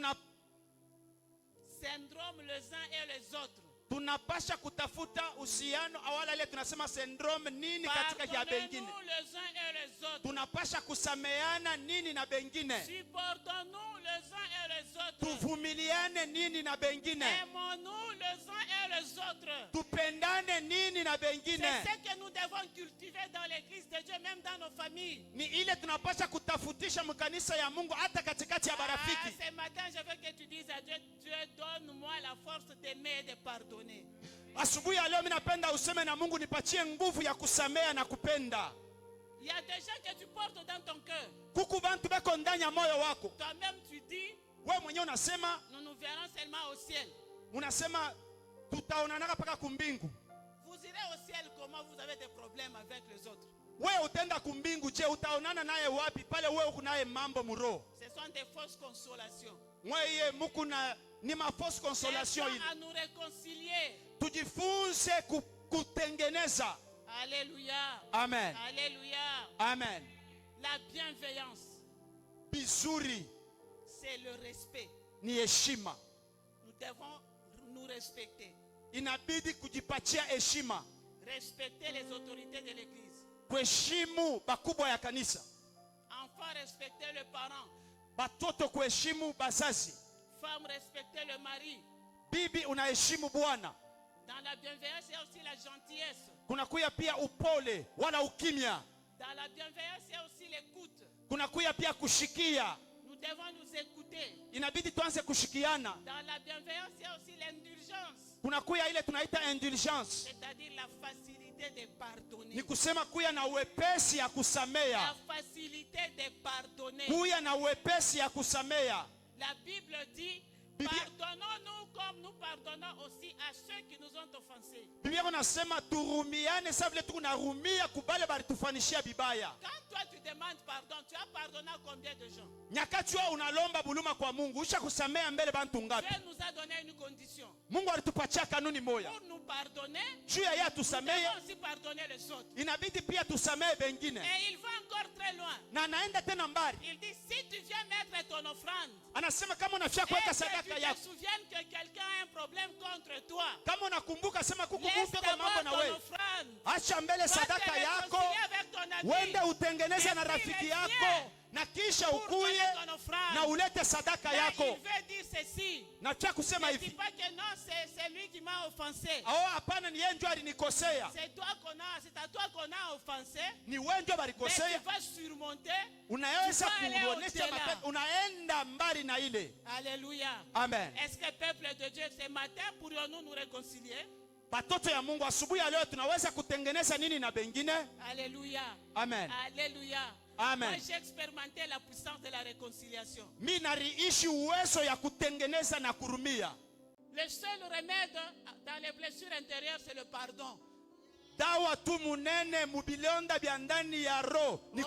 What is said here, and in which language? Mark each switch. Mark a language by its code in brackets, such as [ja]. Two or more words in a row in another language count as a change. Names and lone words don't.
[fr] Syndromes les uns et les autres. [sw] Tunapasha kutafuta uhusiano awala ile tunasema syndrome nini katika ya bengine. [fr] Pardonnez-nous les uns et les autres. [sw] Tunapasha kusameana nini na bengine. [fr] Supportons-nous les uns et les autres. [sw] Tuvumiliane nini na bengine. [fr] Aimons-nous les uns et les autres. [sw] Tupendane nini na bengine. [fr] C'est ce que nous devons cultiver dans l'église de Dieu, même dans nos familles. [sw] Ni ile tunapasha kutafutisha mkanisa ya Mungu hata katikati ya barafiki. [fr] Ce matin, je veux que tu dises à Dieu, Dieu donne-moi la force d'aimer et de pardonner. [sw] Asubuhi ya leo mimi napenda useme na Mungu, nipatie nguvu ya kusamea na kupenda. [fr] Il y a des gens que tu portes dans ton cœur. [sw] Kuku bantu beko ndani ya moyo wako. [fr] Toi-même, tu dis, [sw] Wewe mwenyewe unasema, [fr] nous nous verrons seulement au ciel. [sw] unasema tutaonana paka kumbingu. [fr] Vous irez au ciel comment vous avez des problèmes avec les autres. [sw] Wewe utenda kumbingu, je utaonana naye wapi? Pale wewe uko naye mambo muro. [fr] Ce sont des fausses consolations. [sw] Wewe muku na ni ma [fr] fausse consolation Cherchons [sw] ile. [fr] à nous réconcilier. [sw] Tujifunze kutengeneza. Alléluia. Amen. Alléluia. Amen. [fr] La bienveillance, [sw] Bizuri [fr] c'est le respect. [sw] ni heshima. [fr] Nous devons nous respecter. [sw] Inabidi kujipatia heshima. [fr] Respecter les autorités de l'église. [sw] Kuheshimu bakubwa ya kanisa. [fr] Enfants, respecter le parent. [sw] Batoto kuheshimu bazazi. [fr] Femme, respecter le mari. [sw] Bibi unaheshimu bwana. [fr] Dans la bienveillance, il y a aussi la gentillesse. [sw] Kunakuya pia upole wala ukimya. [fr] Dans la bienveillance, il y a aussi l'écoute. [sw] Kunakuya pia kushikia. [fr] Nous devons nous écouter. [sw] Inabidi tuanze kushikiana. [fr] Dans la bienveillance, il y a aussi l'indulgence. [sw] Kunakuya ile tunaita indulgence. [fr] C'est-à-dire la facilité de pardonner. [sw] Ni kusema kuya na uwepesi ya [fr] La [sw] kusamea. [fr] facilité de pardonner. [sw] Kuya na uwepesi ya kusamea. [fr] La Bible dit, pardonnons-nous comme nous pardonnons aussi à ceux qui nous ont offensés. [sw] Biblia inasema turumiane sawa vile tunarumia kubale balitufanishia bibaya. [fr] Quand toi tu demandes pardon, tu as pardonné à combien de gens? [sw] Nyakati wewe unalomba buluma kwa Mungu, usha kusamea mbele bantu ngapi? [fr] Dieu nous a donné une condition. [sw] Mungu alitupatia kanuni moja. [fr] Pour nous pardonner, [sw] Juu ya yeye [fr] nous [sw] tusamee, [fr] devons aussi pardonner les autres. [sw] inabidi pia tusamee bengine. [fr] Et il va encore très loin. [sw] Na anaenda tena mbali. [fr] Il dit, si tu viens mettre ton offrande, [sw] Anasema kama unafia [fr] et [sw] kuweka [fr] que [sw] sadaka [fr] tu te [sw] yako, [fr] souviennes que quelqu'un a un problème contre toi, [sw] kama unakumbuka sema kuku [fr] laisse [sw] mtu kwa mambo [fr] d'abord [sw] na [fr] ton [sw] wewe, [fr] offrande. [sw] acha mbele [fr] Va te [sw] sadaka yako, [fr] réconcilier avec ton ami. [sw] wende utengeneze na [fr] Et [sw] rafiki [fr] puis [sw] yako, [fr] reviens [sw] na kisha [fr] pour donner [sw] ukuye [fr] ton offrande. [sw] na ulete sadaka [fr] Mais [sw] yako. [fr] il veut dire ceci. [sw] Na cha kusema [fr] Ne dis [sw] hivi, [fr] pas que non, c'est lui qui m'a offensé. [sw] oh hapana, ni yeye ndio alinikosea, [fr] C'est à toi qu'on a offensé. [sw] ni wewe ndio [fr] Mais [sw] balikosea. [fr] tu vas surmonter. [sw] Unaweza [fr] Tu vas aller [sw] kuonesha [fr] au-delà. [sw] matendo, unaenda mbali na ile. Alléluia. Amen. [fr] Est-ce que peuple de Dieu, ce matin, pourrions-nous nous réconcilier? [sw] Batoto ya Mungu, asubuhi ya leo tunaweza kutengeneza nini na bengine? Alléluia. Amen. Alléluia. Amen. [fr] Moi, j'ai expérimenté la puissance de la réconciliation. [sw] Mimi nariishi uwezo ya kutengeneza na kurumia. [fr] Le seul remède dans les blessures intérieures, c'est le pardon. [sw] Dawa tu munene mubilonda bya ndani ya roho ni